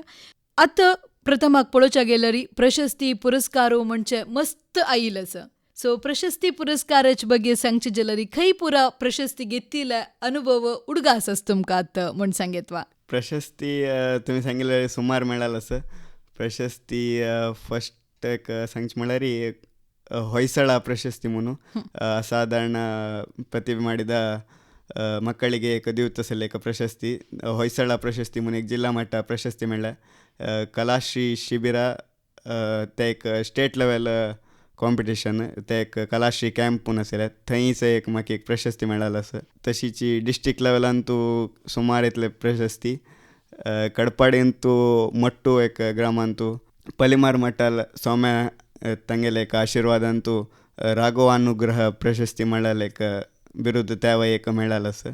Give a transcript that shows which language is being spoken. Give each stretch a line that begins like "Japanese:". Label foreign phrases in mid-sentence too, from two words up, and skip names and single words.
Konkani: आतां प्रथमाक पळोवच्या गेल्यार प्रशस्ती पुरस्कारो म्हणजे मस्त आयिल्लो आसा. सो प्रशस्ती पुरस्काराचे ಬಗ್ಗೆ सांगचे जाल्यार खंय पुरा प्रशस्ती घेतिल्ले अनुभव उडगास आसा तुमकां आतां म्हूण सांगेतवा? प्रशस्ती तुमी सांगिल्ले सुमार मेळालो आसा. प्रशस्ती फस्ट एक सांगचे म्हळ्यार ಹೊಯ್ಸಳ ಪ್ರಶಸ್ತಿ म्हणून
Kannada: ಅಸಾಧಾರಣ ಪ್ರತಿಭೆ ಮಾಡಿದ ಮಕ್ಕಳಿಗೆ
Konkani: ದಿವ್ತಸಲ್ಲಿ एक ಪ್ರಶಸ್ತಿ ಹೊಯ್ಸಳ ಪ್ರಶಸ್ತಿ म्हणून एक जिल्हा मट्ಟ प्रशस्ती मेळ्ळ्या. कलाश्री शिबिर ते एक
English: state level competition
Konkani: ते एक कलाश्री कॅम्प म्हणून आशिल्लें. थंयच एक म्हाका एक प्रशस्ती मेळालो आसा. तशीच डिस्ट्रिक्ट लेवलांतू सुमार इतले प्रशस्ती. कडपाडेंतू मट्टू एक ग्रामांतू पलिमार मठाल सौम्या तांगेले एक आशिर्वादांतू राघवानुग्रह प्रशस्ती मेळाले एक बिरुद त्या एक मेळालो आसा.